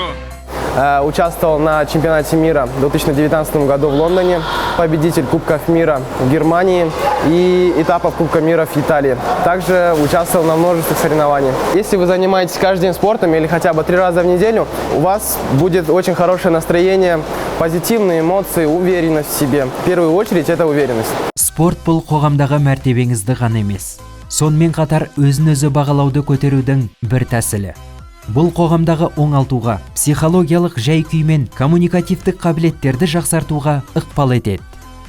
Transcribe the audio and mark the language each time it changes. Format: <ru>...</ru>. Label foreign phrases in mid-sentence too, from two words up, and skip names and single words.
<ru>Участвовал на чемпионате мира в 2019 году в Лондоне, победитель Кубков мира в Германии и этапов Кубка мира в Италии. Также участвовал на множестве соревнований. Если вы занимаетесь каждый день спортом или хотя бы 3 раза в неделю, у вас будет очень хорошее настроение, позитивные эмоции, уверенность в себе. В первую очередь это уверенность.</ru> <kk>Спорт бұл қоғамдағы мәртебеңізді ғана емес, сонымен қатар өзін-өзі бағалауды көтерудің бір тәсілі. Бұл қоғамдағы оңалтуға, психологиялық жай-күй мен коммуникативтік қабілеттерді жақсартуға ықпал етеді.</kk>